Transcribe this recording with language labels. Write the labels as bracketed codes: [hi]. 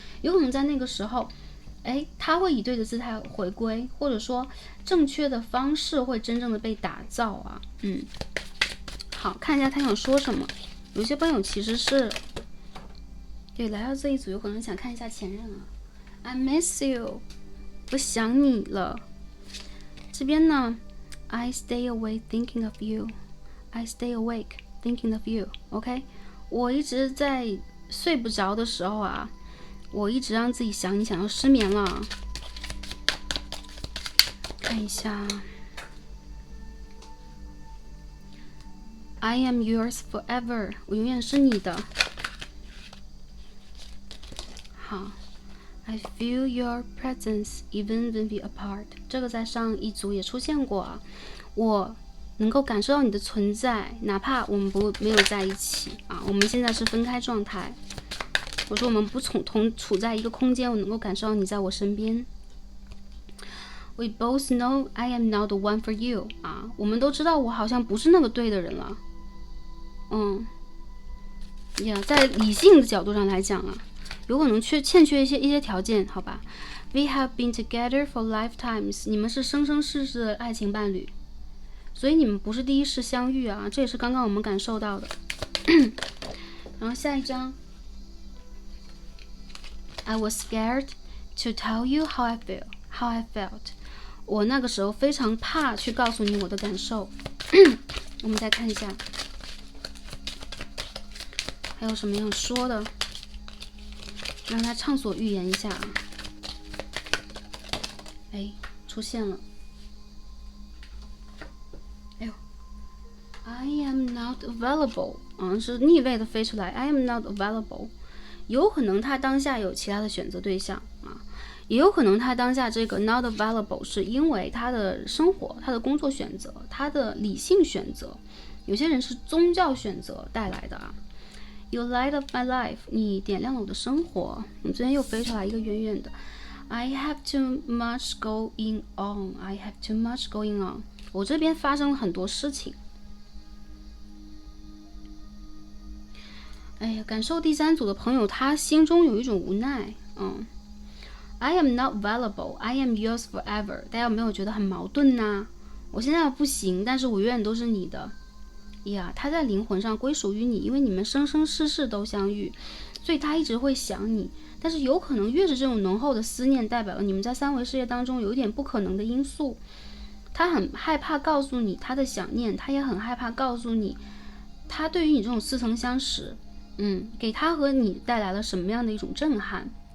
[zh] 有可能在那个时候他会以对的姿态回归，或者说正确的方式会真正的被打造啊。好，看一下他想说什么。有些朋友其实是对来到这一组有可能想看一下前任啊。 [en] I miss you， [zh] 我想你了。这边呢 [en] I stay awake thinking of you， I stay awake thinking of you。 [zh] OK， 我一直在睡不着的时候啊，我一直让自己想你，想要失眠了。看一下 [en] I am yours forever， [zh] 我永远是你的。好， [en] I feel your presence even when we apart， [zh] 这个在上一组也出现过啊，我能够感受到你的存在，哪怕我们没有在一起啊，我们现在是分开状态。我说我们不处在一个空间，我能够感受到你在我身边。 [en] We both know I am not the one for you， [zh] 啊，我们都知道我好像不是那个对的人了。在理性的角度上来讲啊，有可能欠缺一些条件，好吧。 [en] We have been together for lifetimes， [zh] 你们是生生世世的爱情伴侣，所以你们不是第一次相遇啊，这也是刚刚我们感受到的。然后下一张 [en] I was scared to tell you how I felt， [zh] 我那个时候非常怕去告诉你我的感受。我们再看一下还有什么要说的，让他畅所欲言一下啊。出现了。 [en] I am not available， [zh] 是逆位的飞出来。 [en] I am not available， [zh] 有可能他当下有其他的选择对象啊，也有可能他当下这个 [en] not available [zh] 是因为他的生活、他的工作选择、他的理性选择，有些人是宗教选择带来的啊。 [en] You light up my life， [zh] 你点亮了我的生活。我们这边又飞出来一个远远的。 [en] I have too much going on， I have too much going on， [zh] 我这边发生了很多事情。感受第3组的朋友，他心中有一种无奈。 [en] I am not available， I am yours forever， [zh] 大家有没有觉得很矛盾呢？我现在不行，但是我永远都是你的。他在灵魂上归属于你，因为你们生生世世都相遇，所以他一直会想你。但是有可能越是这种浓厚的思念，代表了你们在3维世界当中有一点不可能的因素。他很害怕告诉你他的想念，他也很害怕告诉你他对于你这种似曾相识，给他和你带来了什么样的一种震撼。